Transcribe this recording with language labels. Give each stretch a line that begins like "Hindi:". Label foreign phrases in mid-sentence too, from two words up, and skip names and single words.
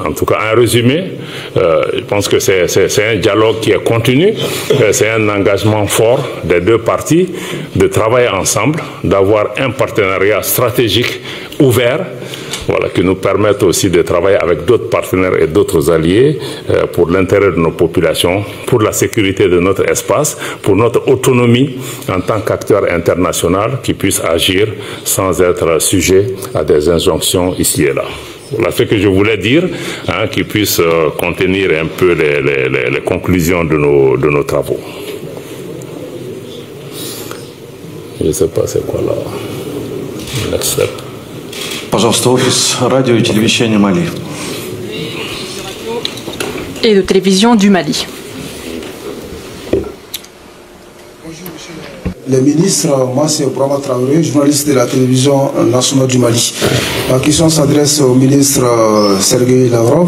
French: En tout cas, en résumé, je pense que c'est un dialogue qui est continu, c'est un engagement fort des deux parties de travailler ensemble, d'avoir un partenariat stratégique ouvert, voilà, qui nous permettent aussi de travailler avec d'autres partenaires et d'autres alliés pour l'intérêt de nos populations, pour la sécurité de notre espace, pour notre autonomie en tant qu'acteur international qui puisse agir sans être sujet à des injonctions ici et là. Voilà ce que je voulais dire, qui puisse contenir un peu les conclusions de nos travaux. Je ne sais pas c'est quoi là.
English: Next step.
Russian: Пожалуйста, офис радио и телевещания Мали.
French: Et de télévision du Mali. les ministres. Moi, c'est Brahma Traoré, journaliste de la télévision nationale du Mali. Ma question s'adresse au ministre Sergueï Lavrov.